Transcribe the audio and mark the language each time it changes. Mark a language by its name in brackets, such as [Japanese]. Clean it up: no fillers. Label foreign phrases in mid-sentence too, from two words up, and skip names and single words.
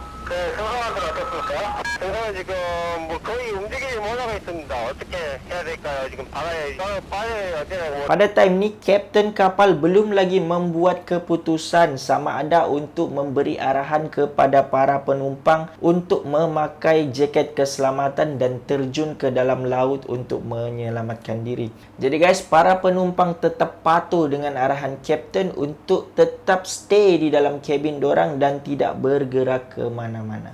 [Korean] 승강원들 어떻습니까? 승강원 지금 뭐 거의 움직이지 못하고 있습니다. 어떻게 해야 될까요? 지금 바다에 어디나 뭐 [Malay] Pada time ni, kapten kapal belum lagi membuat keputusan sama ada untuk memberi arahan kepada para penumpang untuk memakai jaket keselamatan dan terjun ke dalam laut untuk menyelamatkan diri. Jadi guys, para penumpang tetap patuh dengan arahan kapten untuk tetap stay di dalam kabin dorang dan tidak bergerak ke mana-mana.